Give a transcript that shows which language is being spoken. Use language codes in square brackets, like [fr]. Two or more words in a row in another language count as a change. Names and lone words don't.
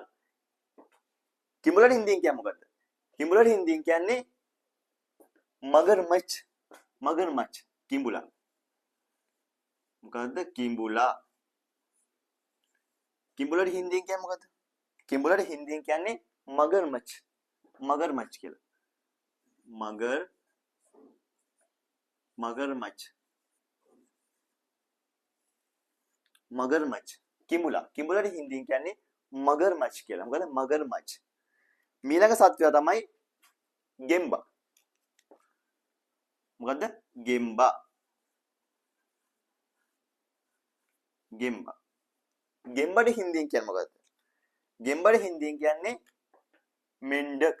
[si] කිඹුලාට හින්දියෙන් කියන්නේ මොකද්ද? කිඹුලාට හින්දියෙන් කියන්නේ මගර්මච්. මගර්මච්. කිඹුලා. මොකද්ද කිඹුලා? කිඹුලාට හින්දියෙන් කියන්නේ මොකද්ද? කිඹුලාට හින්දියෙන් කියන්නේ मगरमच्छ. मगरमच्छ කියලා. मगरमच्छ. मगरमच्छ. කිඹුලා. කිඹුලාට හින්දියෙන් කියන්නේ मगरमच्छ කියලා. මොකද मगरमच्छ. මීළඟ සත්වයා තමයි ගෙම්බා. මොකද්ද? ගෙම්බා. ගෙම්බා. ගෙම්බාට හින්දියෙන් කියන්නේ මොකද්ද? ගෙම්බාට හින්දියෙන් කියන්නේ මෙන්ඩක්.